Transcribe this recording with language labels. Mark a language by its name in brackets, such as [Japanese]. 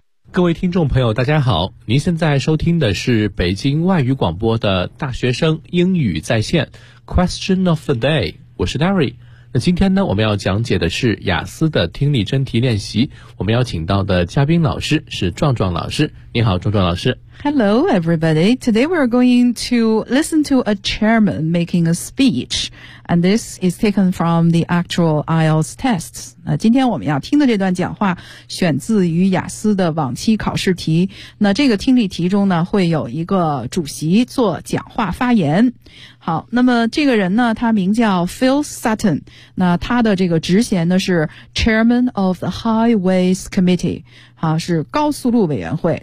[Chinese] 各位听众朋友大家好，您现在收听的是北京外语广播的大学生英语在线 Question of the day， 我是 Larry。那今天呢，我们要讲解的是雅思的听力真题练习。我们邀请到的嘉宾老师是壮壮老师。你好，壮壮老师。 [English] Hello, everybody. Today we're going to listen to a chairman making a speech, and this is taken from the actual IELTS tests. [Chinese] 那今天我们要听的这段讲话选自于雅思的往期考试题。那这个听力题中呢，会有一个主席做讲话发言。好，那么这个人呢，他名叫 Phil Sutton， 那他的这个职衔呢是 Chairman of the Highways Committee， 啊，是高速路委员会。